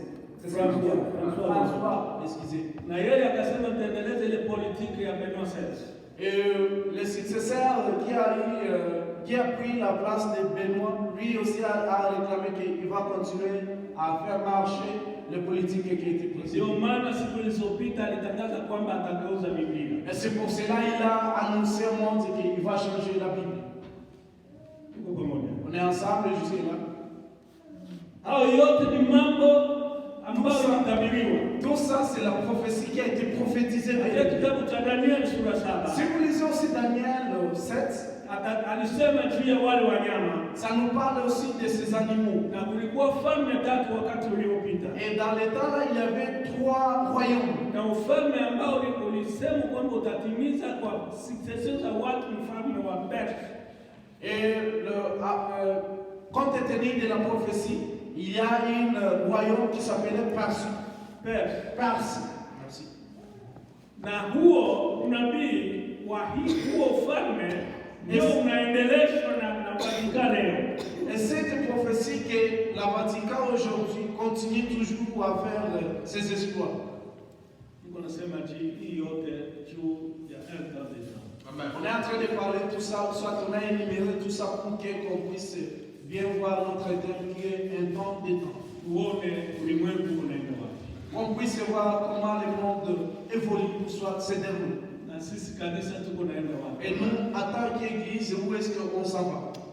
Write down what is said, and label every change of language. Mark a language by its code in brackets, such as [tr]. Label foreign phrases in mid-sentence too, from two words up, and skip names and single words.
[fr] C'est François, excusez. Et le successeur qui a pris la place de Benoît, lui aussi a réclamé qu'il va continuer à faire marcher le politique qui a été président. [sw] Ndio maana siku zilizopita alitangaza kwamba atageuza Biblia. [fr] Et c'est pour cela qu'il a annoncé au monde qu'il va changer la Bible. [sw] Tuko pamoja. [fr] On est ensemble jusque-là. [sw] Hao yote ni mambo ambayo yanatabiriwa. [fr] Tout ça, c'est la prophétie qui a été prophétisée. [sw] Katika kitabu cha Danieli sura 7. [fr] Si vous lisez aussi Daniel 7, [sw] alisema juu ya wale wanyama. [fr] Ça nous parle aussi de ces animaux. [sw] Na kulikuwa falme tatu wakati uliopita. [fr] Et dans les temps là, il y avait 3 royaumes. [sw] Na ufalme ambao ulisema kwamba utatimiza kwa succession za watu mfalme wa Perse. [fr] Et compte tenu de la prophétie, il y a un royaume qui s'appelait Perse. Perse. Merci. [sw] Na huo unabii wa huo ufalme ndio unaendeleshwa na Vatican leo. [fr] Et cette prophétie que la Vatican aujourd'hui continue toujours à faire ses exploits. [sw] Niko nasema hii yote juu ya [fr] temps des gens. On est en train de parler tout ça, soit on a énuméré tout ça pour qu'on puisse bien voir notre thème qui est un temps des temps. On puisse voir comment le monde évolue, soit se déroule. Et nous, en tant qu'Église, où est-ce qu'on s'en va?